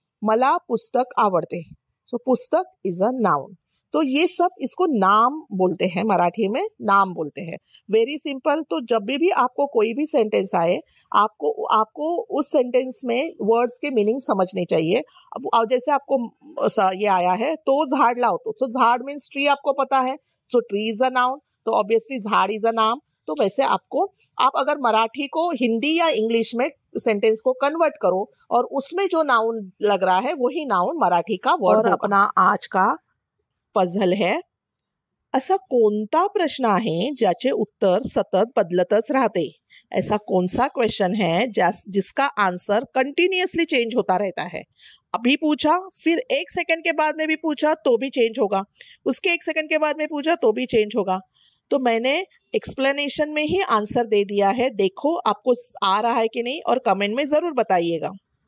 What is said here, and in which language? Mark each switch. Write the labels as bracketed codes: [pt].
[mr] मला पुस्तक आवडते, [en] So पुस्तक is a noun. [hi] तो ये सब इसको नाम बोलते हैं, मराठी में नाम बोलते हैं। Very simple. तो जब भी आपको कोई भी सेंटेंस आए, आपको उस सेंटेंस में वर्ड्स के मीनिंग समझने चाहिए। अब जैसे आपको ये आया है, तो [mr] झाड़ लावतो, [hi] सो झाड़ मीन्स ट्री, आपको पता है, सो ट्री इज अ नाउन, तो ऑब्वियसली झाड़ इज अ नाम। तो वैसे आप अगर मराठी को हिंदी या इंग्लिश में सेंटेंस को कन्वर्ट करो और उसमें जो नाउन लग रहा है वही नाउन मराठी का वर्ड होगा। अपना आज का पझल है, [mr] असा कोणता प्रश्न आहे ज्याचे उत्तर सतत बदलतच राहते? [hi] ऐसा कौन सा क्वेश्चन है जिसका आंसर कंटिन्यूअसली चेंज होता रहता है? अभी पूछा, फिर 1 सेकंड के बाद में भी पूछा तो भी चेंज होगा, उसके 1 सेकंड के बाद में पूछा तो भी चेंज होगा। तो मैंने एक्सप्लेनेशन में ही आंसर दे दिया है, देखो आपको आ रहा है कि नहीं, और कमेंट में जरूर बताइएगा।